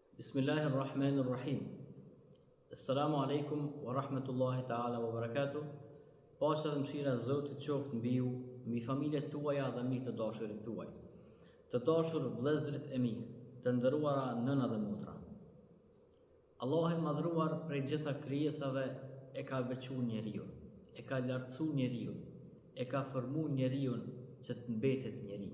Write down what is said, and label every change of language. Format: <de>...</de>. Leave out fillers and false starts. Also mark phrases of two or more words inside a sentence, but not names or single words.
<ar>بسم الله الرحمن الرحيم السلام عليكم ورحمة الله تعالى وبركاته.</ar> <sq>Paqja dhe mëshira e Zotit qoftë mbi ju, mbi familjet tuaja dhe mbi të dashurit tuaj. Të dashur vëllezërit e mi, të nderuara nëna dhe motra. Allah i madhruar prej gjitha krijesave e ka veçuar njeriu, e ka lartësuar njeriu, e ka formuar njeriu që të mbetet njeri.</sq>